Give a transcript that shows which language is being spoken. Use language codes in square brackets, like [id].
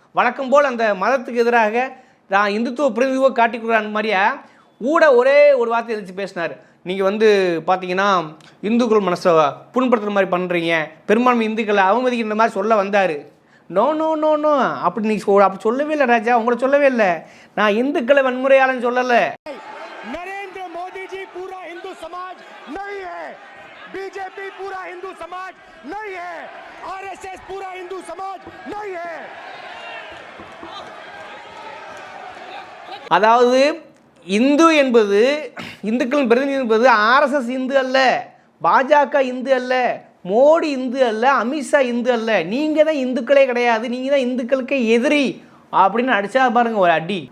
[ta] வழக்கம் போல் அந்த மதத்துக்கு எதிராக நான் இந்துத்துவ பிரதிநிதிவோ காட்டிக்கிறான் மாதிரியா ஒரே ஒரு வார்த்தை எதிர்த்து பேசினார். நீங்கள் பார்த்தீங்கன்னா இந்துக்கள் மனசை புண்படுத்துகிற மாதிரி பண்ணுறீங்க, பெரும்பான்மை இந்துக்களை அவமதிக்கிற மாதிரி சொல்ல வந்தார். நோ நோ நோ நோ, அப்படி நீங்கள் அப்படி சொல்லவே இல்லை ராஜா, உங்களை சொல்லவே இல்லை. நான் இந்துக்களை வன்முறையாளன்னு சொல்லலை. [hi] नरेंद्र मोदी जी पूरा हिंदू समाज नहीं है, बीजेपी पूरा हिंदू समाज नहीं है, आरएसएस पूरा हिंदू समाज नहीं है. [ta] அதாவது இந்து என்பது, இந்துக்களின் பிரதிநிதி என்பது ஆர்எஸ்எஸ் இந்து அல்ல, பாஜக இந்து அல்ல, மோடி இந்து அல்ல, அமித்ஷா இந்து அல்ல, நீங்கள் தான் இந்துக்களே கிடையாது, நீங்கள் தான் இந்துக்களுக்கே எதிரி அப்படின்னு அடிச்சா பாருங்க ஒரு அடி.